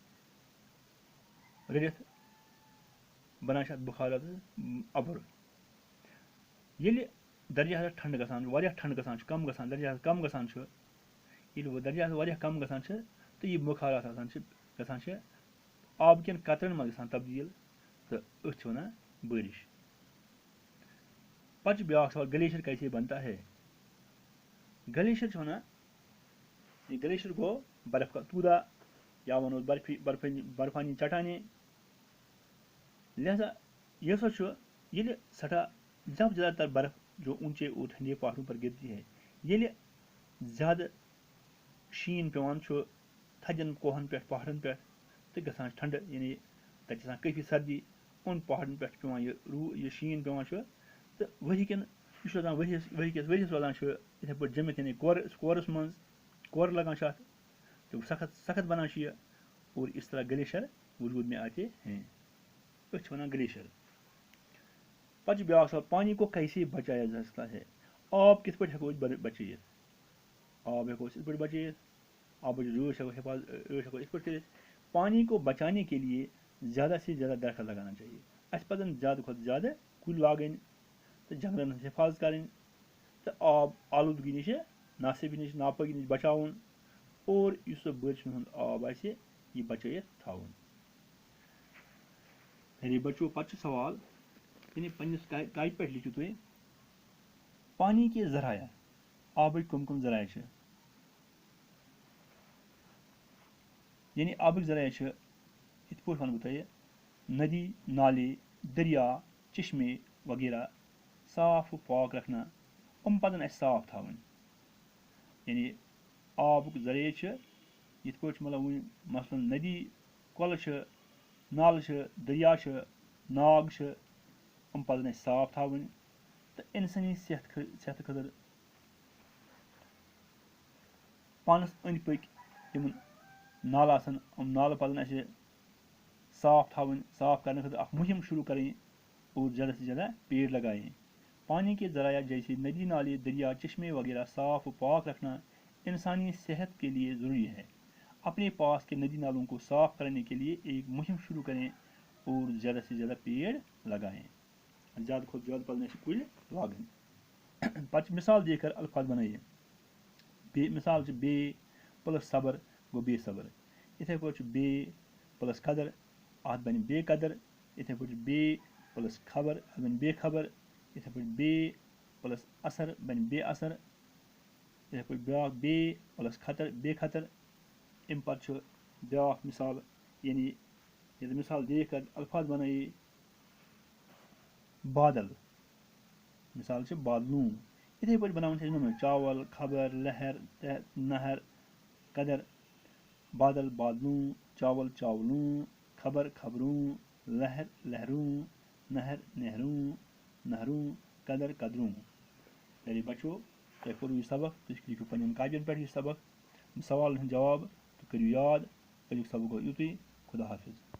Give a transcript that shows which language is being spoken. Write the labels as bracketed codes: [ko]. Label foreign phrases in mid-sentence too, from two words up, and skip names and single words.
[ks] رٔلِتھ بَنان چھِ اَتھ بُخارات اَبُر ییٚلہِ درجہ حرارت ٹھنڈٕ گژھان چھُ واریاہ ٹھنڈٕ گژھان چھُ کم گژھان درجہ حرارت کم گژھان چھُ ییٚلہِ درجہ حرارت واریاہ کم گژھان چھِ تہٕ یہِ بُخارات آسان چھِ گژھان چھِ آبہٕ کٮ۪ن قطرن منٛز گژھان تبدیٖل تہٕ أتھۍ چھِ وَنان بٲرِش پَتہٕ چھُ بیٛاکھ سوال [ur] گلیشیئر کیسے بنتا ہے [ks] گلیشیئر چھِ وَنان یہِ گلیشیئر گوٚو [ur] برف کا توٗدا [ks] یا وَنو برفانی چٹانہِ لہذا یہ سب چھُ ییٚلہِ سٮ۪ٹھاہ [ur] جب زیادہ تر برف جو اونچے اور ٹھنڈے پہاڑوں پر گرتی ہے [ks] ییٚلہِ زیادٕ شیٖن پیٚوان چھُ تھدٮ۪ن کوہن پٮ۪ٹھ پہاڑن پٮ۪ٹھ تہٕ گژھان چھِ ٹھنڈٕ یعنی تَتہِ چھِ آسان کٲفی سردی اُن پہاڑن پٮ۪ٹھ چھُ پیٚوان یہِ شیٖن پیٚوان چھُ تہٕ ؤری کٮ۪ن یہِ چھُ روزان ؤریَس روزان چھُ یِتھٕے پٲٹھۍ جٔمِتھ یعنی کورَس منٛز کورٕ لگان چھُ اَتھ تہٕ سخت بنان چھُ یہِ [ur] اور اس طرح گلیشیئر وجود میں آتے ہیں [ks] أسۍ چھِ وَنان گلیشیئر پَتہٕ چھُ بیٛاکھ سوال پانی [ur] کو کیسے بچایا جا سکتا ہے [ks] آب کِتھ پٲٹھۍ ہٮ۪کو أسۍ بچٲیِتھ آب ہٮ۪کو أسۍ یِتھ پٲٹھۍ بچٲیِتھ آبٕچ رٲچھ ہٮ۪کو یِتھ پٲٹھۍ کٔرِتھ [ur] پانی کو بچانے کے لیے زیادہ سے زیادہ درخت لگانا چاہیے [ks] اَسہِ پَزَن زیادٕ کھۄتہٕ زیادٕ کُلۍ لاگٕنۍ تہٕ جنگلن ہٕنٛز حِفاظت کَرٕنۍ تہٕ آب آلوٗدگی نِش ناصٲبی نِش ناپٲکی نِش بچاوُن اور یُس سُہ بٲرشہِ ہُنٛد آب آسہِ یہِ بچٲیِتھ تھاوُن [ur] میرے بچو [ks] پَتہٕ چھُ سوال یعنی پنٛنِس کاپہِ پٮ۪ٹھ لیکھِو تُہۍ [ur] پانی کے ذرایع [ks] آبٕکۍ کٕم ذرایع چھِ یعنی آبٕکۍ ذرایع چھِ یِتھ پٲٹھۍ وَنہٕ بہٕ تۄہہِ [ur] ندی نالے دریا چشمے وغیرہ صاف و پاک رکھنا [ks] یِم پَزَن اَسہِ صاف تھاوٕنۍ یعنی آبُک ذریعہ چھِ یِتھ پٲٹھۍ چھِ مطلب وٕنۍ مثلاً ندی کۄلہٕ چھِ نالہٕ چھِ دریا چھِ ناگ چھِ یِم پَزَن اَسہِ صاف تھاوٕنۍ تہٕ اِنسٲنی صحتہٕ خٲطرٕ پانَس أنٛدۍ پٔکۍ یِم نالہٕ آسَن یِم نالہٕ پَزَن اَسہِ صاف تھاوٕنۍ [ur] صاف کرنے [ks] خٲطرٕ اکھ مہم شروع کرٕنۍ [ur] اور زیادہ سے زیادہ پیڑ لگائیں پانی کے ذرائع جیسے ندی نالے دریا چشمے وغیرہ صاف و پاک رکھنا انسانی صحت کے لیے ضروری ہے اپنے پاس کے ندی نالوں کو صاف کرنے کے لیے ایک مہم شروع کریں اور زیادہ سے زیادہ پیڑ لگائیں [ks] زیادہ کھۄتہٕ زیادٕ پَزَن اَسہِ کُلۍ لاگٕنۍ پَتہٕ چھِ [ur] مِثال دے کر الفاظ [ks] بنٲیِتھ مِثال چھِ بے پٕلس صبر گوٚو بے صبر یِتھَے پٲٹھۍ چھُ بے پٕلس قدر اَتھ بَنہِ بے قدر یِتھَے پٲٹھۍ چھُ بے پٕلس خبر اَتھ بَنہِ بے خبر یِتھَے پٲٹھۍ بے پٕلس اثر بَنہِ بے اثر یِتھَے پٲٹھۍ بیٛاکھ بے پٕلس خطر بے خطر اَمہِ پَتہٕ چھُ بیٛاکھ مِثال یعنی ییٚلہِ [ur] مِثال دے کر الفاظ [ks] بنٲیے بادل مِثال چھِ بادلوٗ یِتھَے پٲٹھۍ بناوُن چھِ أسۍ چاول خبر لہر نہر قدر بادل بادلوٗ چاول چاولوٗ خبر خبروٗ لہر لہروٗ نہر نہروٗ نہروٗ قدر قدروٗ [ur] میرے بچو [ks] تۄہہِ کوٚرُو یہِ سبق تُہۍ لیکھِو پنٛنٮ۪ن کاپٮ۪ن پٮ۪ٹھ یہِ سبق سوالن ہٕنٛدۍ جواب تہٕ کٔرِو یاد أزیُک سبق گوٚو یُتُے خدا حافظ